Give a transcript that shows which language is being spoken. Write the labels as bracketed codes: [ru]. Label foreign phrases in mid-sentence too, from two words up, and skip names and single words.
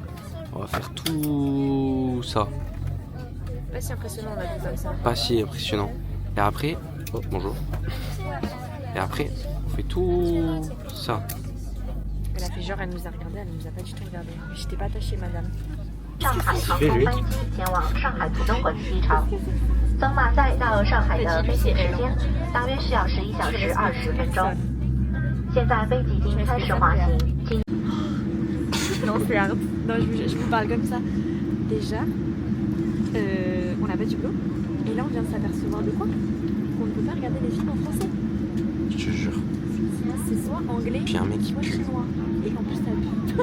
[fr] On va faire tout ça. Pas si impressionnant on a vu comme ça. Pas si impressionnant. Et après, oh, bonjour. Et après, on fait tout ça. Elle a fait genre, elle nous a regardé, elle nous a pas du tout regardé. J'étais pas attachée madame. [zh] 上海航空班机前往上海浦东国际机场，从马赛到上海的飞行时间大约需要11小时20分钟。现在飞机已经开始滑行，请。 [fr] Non, regarde. Non, je vous parle comme ça. Déjà, on n'a pas du boulot. Et là, on vient de s'apercevoir de quoi? Qu'on ne peut pas regarder les films en français. Je te jure. C'est soit anglais, Puis un mec qui soit pue. chinois. Et en plus, ça pue.